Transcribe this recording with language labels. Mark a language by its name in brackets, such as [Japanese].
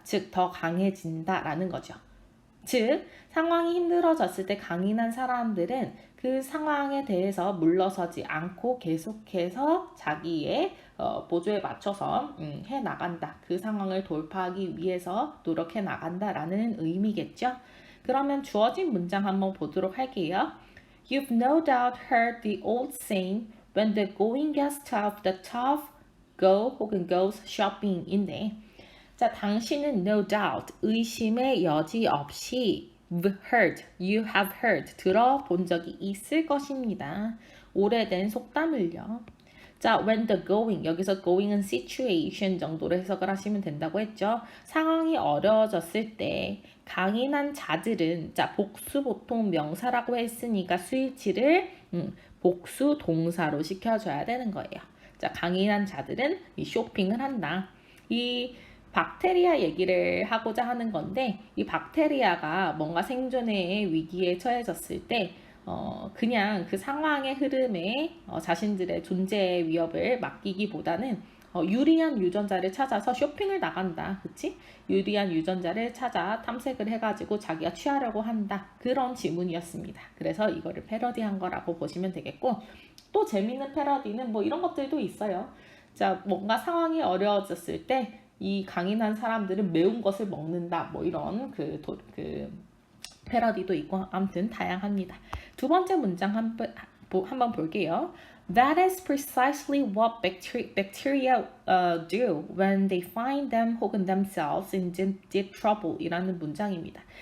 [Korean] 즉, 더 강해진다 라는 거죠. 즉, 상황이 힘들어졌을 때 강인한 사람들은 그 상황에 대해서 물러서지 않고 계속해서 자기의 보조에 맞춰서 해나간다. 그 상황을 돌파하기 위해서 노력해 나간다라는 의미겠죠. 그러면 주어진 문장 한번 보도록 할게요. [English] You've no doubt heard the old saying, When the going gets tough, the tough go [Korean] 혹은 [English] goes shopping인데 [Korean] 자, 당신은 [English] no doubt, [Korean] 의심의 여지 없이 [English] you have heard, [Korean] 들어본 적이 있을 것입니다. 오래된 속담을요. 자, [English] when the going, [Korean] 여기서 going은 situation 정도로 해석을 하시면 된다고 했죠. 상황이 어려워졌을 때 강인한 자들은, 자, 복수 보통 명사라고 했으니까 수일치를 복수 동사로 시켜줘야 되는 거예요. 자, 강인한 자들은 이 쇼핑을 한다. 이 박테리아 얘기를 하고자 하는 건데 이 박테리아가 뭔가 생존의 위기에 처해졌을 때 그냥 그 상황의 흐름에 자신들의 존재의 위협을 맡기기보다는 유리한 유전자를 찾아서 쇼핑을 나간다. 그치? 유리한 유전자를 찾아 탐색을 해가지고 자기가 취하려고 한다. 그런 지문이었습니다. 그래서 이거를 패러디한 거라고 보시면 되겠고 또 재밌는 패러디는 뭐 이런 것들도 있어요. 자, 뭔가 상황이 어려워졌을 때 이 강인한 사람들은 매운 것을 먹는다. 뭐 이런 그 패러디도 있고 아무튼 다양합니다. 두 번째 문장 한번 볼게요. [English] That is precisely what bacteria do when they find them [Korean] 혹은 [English] themselves in deep trouble [Korean] 이라는 문장입니다.